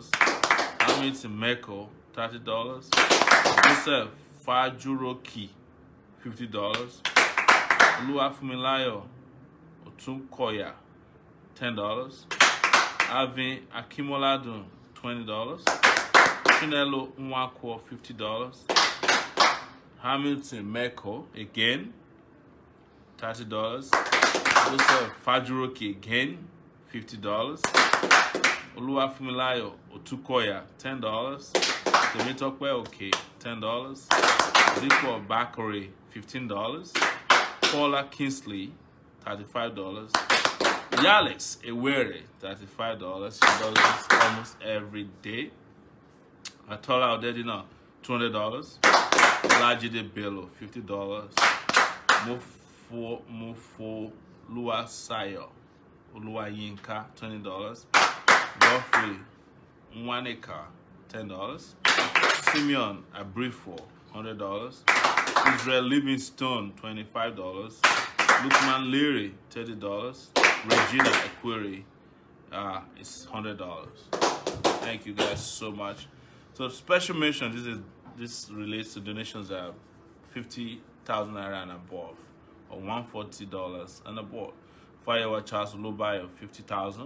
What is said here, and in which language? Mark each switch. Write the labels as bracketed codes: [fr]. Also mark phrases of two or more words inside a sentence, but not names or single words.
[en] Hamilton Meko, $30. Joseph Fajuroki, $50. Oluwafumilayo Otunkoya, $10. Alvin Akimoladun, $20. Chinelo Nwankwo, $50. Hamilton Meko, again, $30. Also Fajuroki again, $50. Oluwafumilayo Otukoya, $10. Demitokwe okay, $10. Rico Bakore, $15. Paula Kingsley, $35. Yalex Ewere, $35. She does this almost every day. Atola Odedina, $200. Olajide Bello, $50. Mufo Luasayo Oluwayinka, $20. Geoffrey Nwaneka, $10. Simeon Abrifo, $100. Israel Livingstone, $25. Lukman Leary, $30. Regina Equiri is $100. Thank you guys so much. So special mention, this relates to donations that are 50,000 naira and above, or $140 and above. Firewa Charles Olubayo, 50,000.